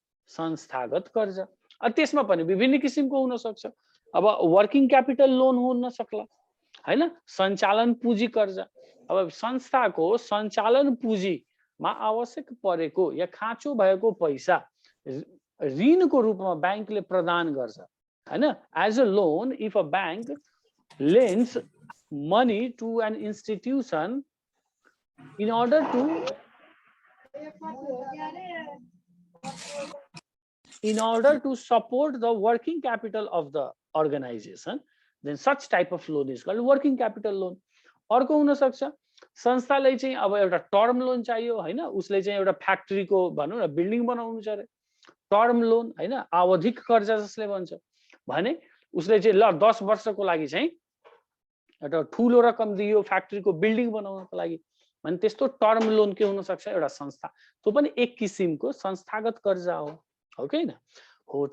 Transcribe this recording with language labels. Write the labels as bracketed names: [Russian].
[Nepali] संस्थागत कर्जा। त्यसमा पनि विभिन्न किसिमको हुन सक्छ। अब वर्किङ क्यापिटल लोन हुन सक्ला होइन, सञ्चालन पुँजी कर्जा। अब संस्थाको सञ्चालन पुँजीमा आवश्यक परेको या खाँचो भएको पैसा ऋणको रूपमा ब्याङ्कले प्रदान गर्छ होइन। [English] As a loan, if a bank lends money to an institution in order to in order to support the working capital of the organization, then such type of loan is called working capital loan. [Nepali] अर्को हुन सक्छ संस्थालाई चाहिँ अब एउटा term loan चाहियो हैन, उसले चाहिँ एउटा फ्याक्ट्रीको भनौं न बिल्डिङ बनाउनु छ रे, टर्म लोन हैन, आवधिक कर्जा जसले भन्छ भने उसले चाहिँ ल 10 वर्षको लागि चाहिँ एउटा ठूलो रकम दियो फ्याक्ट्रीको बिल्डिङ बनाउनको लागि भने त्यस्तो टर्म लोन के हुन सक्छ, एउटा संस्था, त्यो पनि एक किसिमको संस्थागत कर्जा हो कि हैन हो।